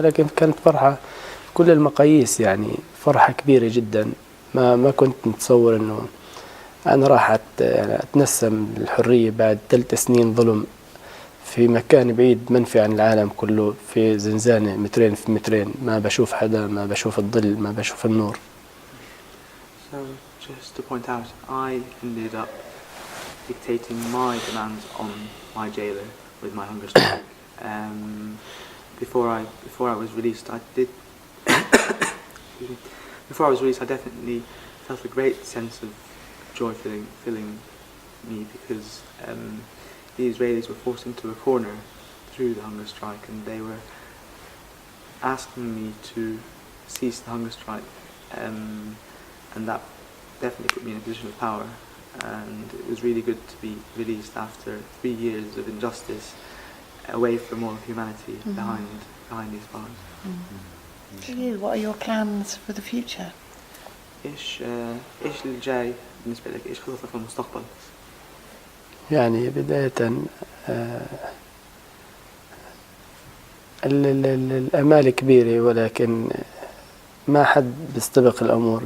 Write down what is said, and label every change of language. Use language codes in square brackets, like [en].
[ar] ولكن كانت فرحة كل المقاييس، يعني فرحة كبيرة جدا. ما كنت متصور أنه أنا راح يعني أتنسم الحرية بعد 3 سنين ظلم في مكان بعيد منفي عن العالم كله، في زنزانة 2 في 2، ما بشوف حدا، ما بشوف الظل، ما بشوف النور. [en] So just to point out, I ended up dictating my demands on my jailer with my hunger strike. Before I was released, before I was released, I definitely felt a great sense of joy filling me, because the Israelis were forced into a corner through the hunger strike, and they were asking me to cease the hunger strike, and that definitely put me in a position of power. And it was really good to be released after 3 years of injustice, away from all humanity, behind these bars. For you, what are your plans for the future? [ar] إيش اللي جاي بالنسبة لك؟ إيش خططك في المستقبل؟ يعني بداية الأمال كبيرة، ولكن ما حد بيستبق الأمور.